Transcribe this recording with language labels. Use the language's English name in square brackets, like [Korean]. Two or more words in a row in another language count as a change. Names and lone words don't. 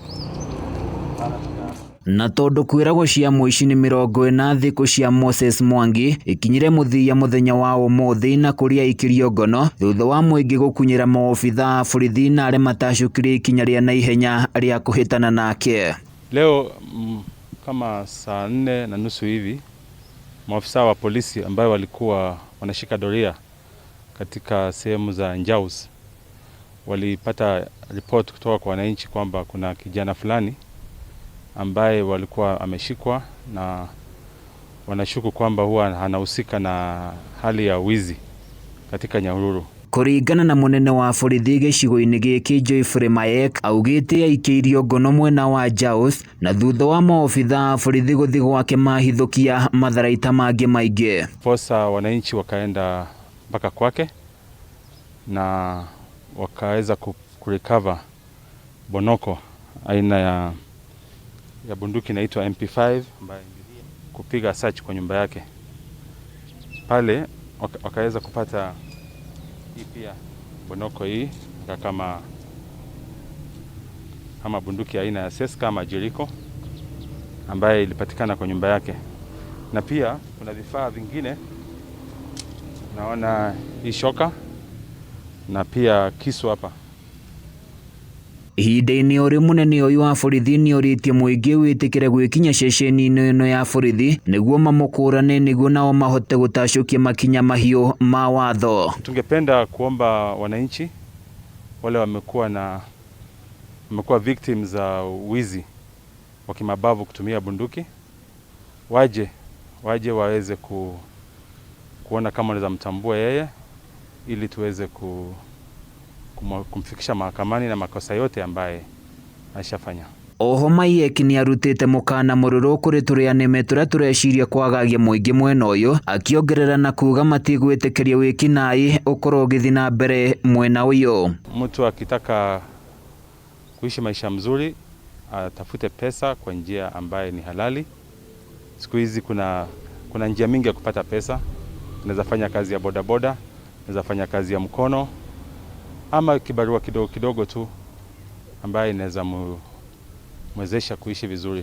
[Kikuyu] Na tondu kwiragwo cia muici ni 40 thiku cia Moses Mangi ikinyire muthia muthenya wa umuthi na kuria aikirio ngono thutha wa muingi gukunyira maobithaa borithi na aria matacukire ikinya ria na ihenya ria kuhitana nake. [Swahili] Leo kama saa 4:30 hivi maafisa wa polisi ambao walikuwa wanashika doria katika sehemu za Njaus walipata report kutoka kwa wananchi kwamba kuna kijana fulani ambaye walikuwa ameshikwa na wanashuku kwamba huwa anahusika na hali ya wizi katika Nyahururu. [Kikuyu] Kuringana na munene wa borithi gicigo-ini giki Joyfrey Mayek augite aikirio ngono mwena wa Njaus na thutha wa maobithaa borithi guthi gwake mahithukia matharaita mangi maingi. [Swahili] Posa wananchi wakaenda mpaka kwake na wakaweza kurecover bonoko aina ya bunduki inaitwa MP5 ambayo kupiga search kwa nyumba yake. Pale wakaweza kupata hii pia bonoko hii kama bunduki aina ya seska ama Jericho ambaye ilipatikana kwa nyumba yake. Na pia kuna vifaa vingine, naona hii shoka na pia kisu hapa. [Kikuyu] Ihinda-ini uri munene uyu wa borithi ni uritie muingi witikire gwikinya ceceni-ini ino ya borithi niguo mamukurane niguo nao mahote gutacukia makinya mahiu ma watho. [Swahili] Tungependa kuomba wananchi wale wamekuwa victims za wizi wa kimabavu kutumia bunduki waje waweze kuona kama wanaweza mtambua yeye ili tuweze kumfikisha mahakamani na makosa yote ambaye ashafanya. [Kikuyu] Oho Mayek ni arutite mukana mururu kuri turianime turia tureciria kwagagia muingi mwena uyu akiongerera na kuga matigwitikiria wikinai ukorwo githi na mbere mwena uyu. [Swahili] Mtu akitaka kuishi maisha mzuri atafute pesa kwa njia ambaye ni halali. Siku hizi kuna njia mingi ya kupata pesa. Unaweza fanya kazi ya bodaboda, unaweza fanya kazi ya mkono ama kibarua kidogo tu ambaye inaweza mwezesha kuishi vizuri.